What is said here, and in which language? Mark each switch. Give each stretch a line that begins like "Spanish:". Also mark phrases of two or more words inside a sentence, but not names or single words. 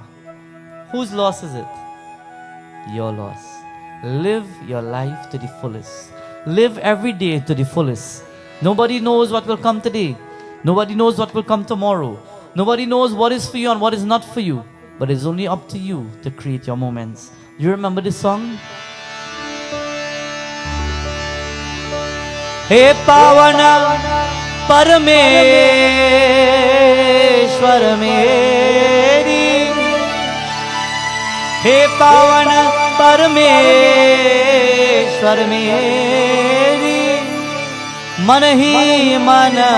English: Whose loss is it? Your loss. Live your life to the fullest. Live every day to the fullest. Nobody knows what will come today. Nobody knows what will come tomorrow. Nobody knows what is for you and what is not for you. But it's only up to you to create your moments. Do you remember this song?
Hindi: हे पावन परमेश्वर मेरी, हे पावन परमेश्वर मेरी, मन ही मन